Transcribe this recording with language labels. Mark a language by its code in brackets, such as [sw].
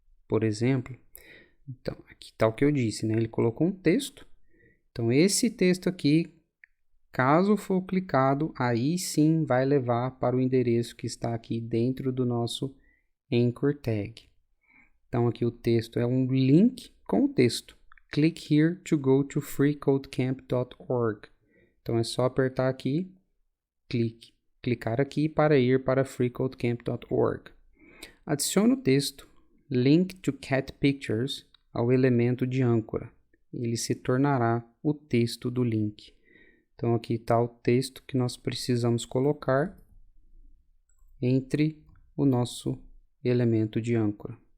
[pt] Por exemplo, então, aqui está o que eu disse, né? Ele colocou um texto. Então, esse texto aqui, caso for clicado, aí sim vai levar para o endereço que está aqui dentro do nosso anchor tag. Então, aqui o texto é um link com o texto. [en] Click here to go to freecodecamp.org. [pt] Então, é só apertar aqui, clicar aqui para ir para freecodecamp.org. Adicione o texto Link to Cat Pictures ao elemento de âncora. Ele se tornará o texto do link. Então, aqui está o texto que nós precisamos colocar entre o nosso elemento de âncora.